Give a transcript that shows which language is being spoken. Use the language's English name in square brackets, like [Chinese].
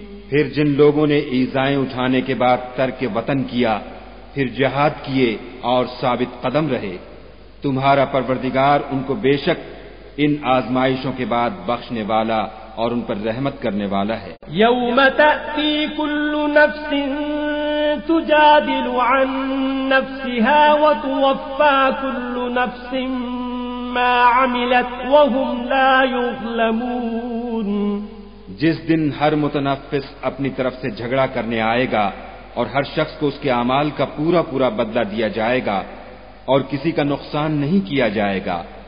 [Urdu] پھر جن لوگوں نے ایذائیں اٹھانے کے بعد ترک وطن کیا، پھر جہاد کیے اور ثابت قدم رہے، تمہارا پروردگار ان کو بے شک ان آزمائشوں کے بعد بخشنے والا اور ان پر رحمت کرنے والا ہے۔ [Arabic] یوم تأتی کل نفس تجادل عن نفسها وتوفى كل نفس ما عملت وهم لا يظلمون۔ [Urdu] جس دن ہر متنفس اپنی طرف سے جھگڑا کرنے آئے گا اور ہر شخص کو اس کے اعمال کا پورا پورا بدلہ دیا جائے گا اور کسی کا نقصان نہیں کیا جائے گا۔